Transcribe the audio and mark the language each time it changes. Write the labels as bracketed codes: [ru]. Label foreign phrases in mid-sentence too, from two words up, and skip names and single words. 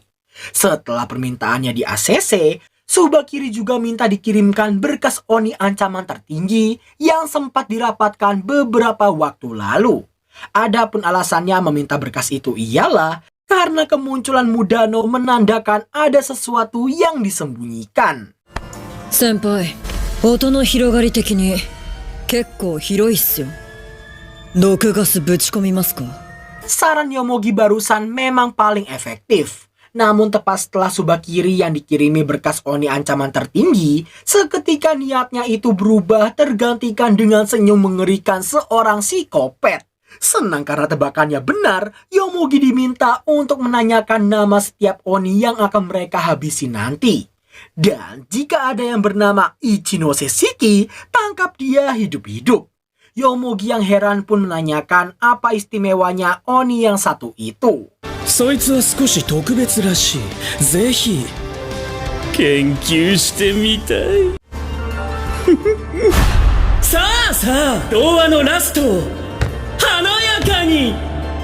[id] Setelah permintaannya di ACC, Tsubakiri juga minta dikirimkan berkas Oni ancaman tertinggi yang sempat dirapatkan beberapa waktu lalu. Adapun alasannya meminta berkas itu ialah karena kemunculan Mudano menandakan ada sesuatu yang disembunyikan. [ja] 先輩、音の広がり的に結構広いっすよ。毒ガスぶち込みますか？ [id] Saran Yomogi barusan memang paling efektif. Namun tepat setelah Tsubakiri yang dikirimi berkas Oni ancaman tertinggi, seketika niatnya itu berubah tergantikan dengan senyum mengerikan seorang psikopat. Senang karena tebakannya benar, Yomogi diminta untuk menanyakan nama setiap Oni yang akan mereka habisi nanti. Dan jika ada yang bernama Ichinose Shiki, tangkap dia hidup-hidup. Yomogi yang heran pun menanyakan apa istimewanya Oni yang satu itu. [ja] そいつは少し特別らしいぜひ研究してみたいさあさあ童話のラストを華やかに